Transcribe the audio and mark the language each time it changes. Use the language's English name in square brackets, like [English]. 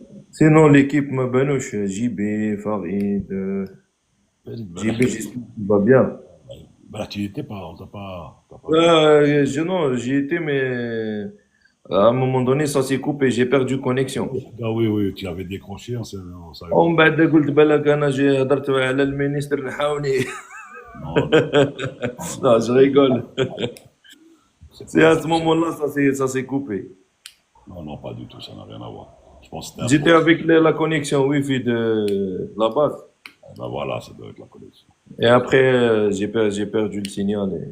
[French] Sinon, l'équipe me benouche, JB, Farid, JB, j'espère qu'il va bien. Bah tu n'y étais pas, on t'a pas. Non, j'y étais, mais à un moment donné, ça s'est coupé, j'ai perdu connexion. Ah oui, tu avais décroché, on savait [Arabic] ومن بعد قلت بالك انا جي هضرت على المينيستر نحاوني. [French] Non, Non, je rigole. C'est à ce moment-là, ça s'est coupé. non, pas du tout, ça n'a rien à voir. Je pense que c'était un J'étais faux. avec la connexion Wi-Fi de la base. Bah voilà, ça doit être la connexion. Et après, j'ai perdu le signal.